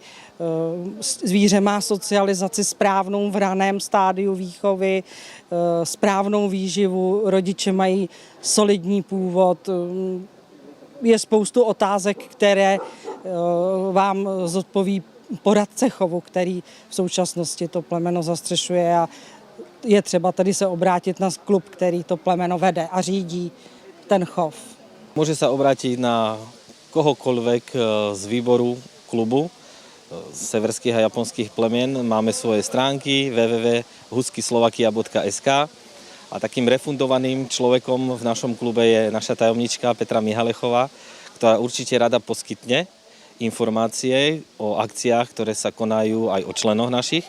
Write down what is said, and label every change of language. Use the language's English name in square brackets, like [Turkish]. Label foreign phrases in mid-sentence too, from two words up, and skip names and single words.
[Czech] Zvíře má socializaci správnou v raném stádiu výchovy, správnou výživu, rodiče mají solidní původ. Je spoustu otázek, které vám zodpoví poradce chovu, který v současnosti to plemeno zastřešuje a je třeba tady se obrátit na klub, který to plemeno vede a řídí ten chov. [Slovak] Môže sa obrátiť na kohokoľvek z výboru klubu severských a japonských plemien. Máme svoje stránky www.huskyslovakia.sk a takým refundovaným človekom v našom klube je naša tajomnička Petra Mihalechová, ktorá určite rada poskytne informácie o akciách, ktoré sa konajú aj o členoch našich.